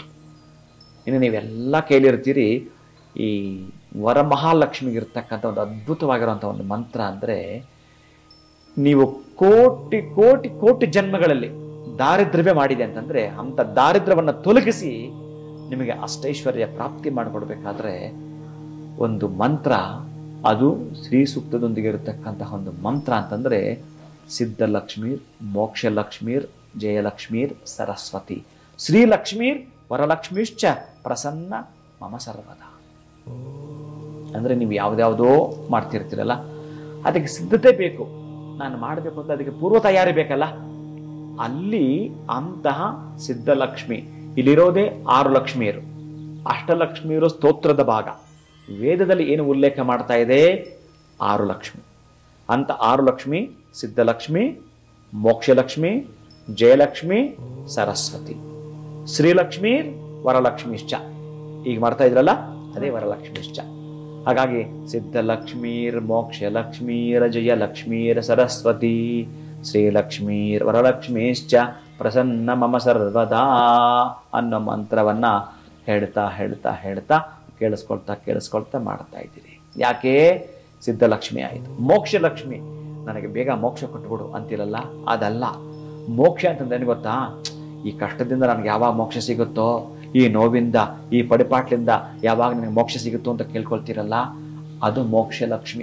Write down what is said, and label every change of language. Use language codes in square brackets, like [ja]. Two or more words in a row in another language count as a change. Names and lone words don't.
[kn] ಇನ್ನು ನೀವೆಲ್ಲ ಕೇಳಿರ್ತೀರಿ, ಈ ವರಮಹಾಲಕ್ಷ್ಮಿಗೆ ಇರ್ತಕ್ಕಂಥ ಒಂದು ಅದ್ಭುತವಾಗಿರುವಂಥ ಒಂದು ಮಂತ್ರ ಅಂದರೆ, ನೀವು ಕೋಟಿ ಕೋಟಿ ಕೋಟಿ ಜನ್ಮಗಳಲ್ಲಿ ದಾರಿದ್ರ್ಯವೇ ಮಾಡಿದೆ ಅಂತಂದ್ರೆ ಅಂಥ ದಾರಿದ್ರ್ಯವನ್ನು ತೊಲಗಿಸಿ ನಿಮಗೆ ಅಷ್ಟೈಶ್ವರ್ಯ ಪ್ರಾಪ್ತಿ ಮಾಡಿಕೊಡ್ಬೇಕಾದ್ರೆ ಒಂದು ಮಂತ್ರ, ಅದು ಶ್ರೀ ಸೂಕ್ತದೊಂದಿಗೆ ಇರತಕ್ಕಂತಹ ಒಂದು ಮಂತ್ರ ಅಂತಂದ್ರೆ [sa] ಸಿದ್ಧಲಕ್ಷ್ಮೀರ್ ಮೋಕ್ಷಲಕ್ಷ್ಮೀರ್ ಜಯಲಕ್ಷ್ಮೀರ್ ಸರಸ್ವತಿ ಶ್ರೀಲಕ್ಷ್ಮೀರ್ ವರಲಕ್ಷ್ಮೀಶ್ಚ ಪ್ರಸನ್ನ ಮಮ ಸರ್ವದ. [kn] ಅಂದರೆ ನೀವು ಯಾವುದ್ಯಾವುದೋ ಮಾಡ್ತಿರ್ತೀರಲ್ಲ, ಅದಕ್ಕೆ ಸಿದ್ಧತೆ ಬೇಕು. ನಾನು ಮಾಡಬೇಕು ಅಂತ ಅದಕ್ಕೆ ಪೂರ್ವ ತಯಾರಿ ಬೇಕಲ್ಲ. ಅಲ್ಲಿ ಅಂತಹ ಸಿದ್ಧಲಕ್ಷ್ಮಿ, ಇಲ್ಲಿರೋದೇ 6 ಲಕ್ಷ್ಮಿಯರು. ಅಷ್ಟಲಕ್ಷ್ಮಿಯರು ಸ್ತೋತ್ರದ ಭಾಗ. ವೇದದಲ್ಲಿ ಏನು ಉಲ್ಲೇಖ ಮಾಡ್ತಾ ಇದೆ? 6 ಲಕ್ಷ್ಮಿ. ಅಂತ 6 ಲಕ್ಷ್ಮಿ ಸಿದ್ಧಲಕ್ಷ್ಮಿ, ಮೋಕ್ಷಲಕ್ಷ್ಮಿ, ಜಯಲಕ್ಷ್ಮಿ, ಸರಸ್ವತಿ, ಶ್ರೀಲಕ್ಷ್ಮೀ ವರಲಕ್ಷ್ಮಿಶ್ಚ. ಈಗ ಮಾಡ್ತಾ ಇದ್ರಲ್ಲ, ಅದೇ ವರಲಕ್ಷ್ಮಿಶ್ಚ. ಹಾಗಾಗಿ [sa] ಸಿದ್ಧಲಕ್ಷ್ಮೀರ್ ಮೋಕ್ಷಲಕ್ಷ್ಮೀರ್ ಜಯಲಕ್ಷ್ಮೀರ್ ಸರಸ್ವತಿ ಶ್ರೀಲಕ್ಷ್ಮೀರ್ ವರಲಕ್ಷ್ಮೀಶ್ಚ ಪ್ರಸನ್ನ ಮಮ ಸರ್ವದಾ [kn] ಅನ್ನೋ ಮಂತ್ರವನ್ನ ಹೇಳ್ತಾ ಹೇಳ್ತಾ ಹೇಳ್ತಾ ಕೇಳಿಸ್ಕೊಳ್ತಾ ಮಾಡ್ತಾ ಇದ್ದೀರಿ. ಯಾಕೆ? ಸಿದ್ಧಲಕ್ಷ್ಮಿ ಆಯಿತು. ಮೋಕ್ಷಲಕ್ಷ್ಮಿ, ನನಗೆ ಬೇಗ ಮೋಕ್ಷ ಕೊಟ್ಬಿಡು ಅಂತಿರಲ್ಲ, ಅದಲ್ಲ. ಮೋಕ್ಷ ಅಂತಂದ್ರೆ ಗೊತ್ತಾ? ಈ ಕಷ್ಟದಿಂದ ನನಗೆ ಯಾವಾಗ ಮೋಕ್ಷ ಸಿಗುತ್ತೋ, ಈ ನೋವಿಂದ, ಈ ಪಡಿಪಾಟ್ಲಿಂದ ಯಾವಾಗ ನನಗೆ ಮೋಕ್ಷ ಸಿಗುತ್ತೋ ಅಂತ ಕೇಳ್ಕೊಳ್ತೀರಲ್ಲ, ಅದು ಮೋಕ್ಷಲಕ್ಷ್ಮಿ.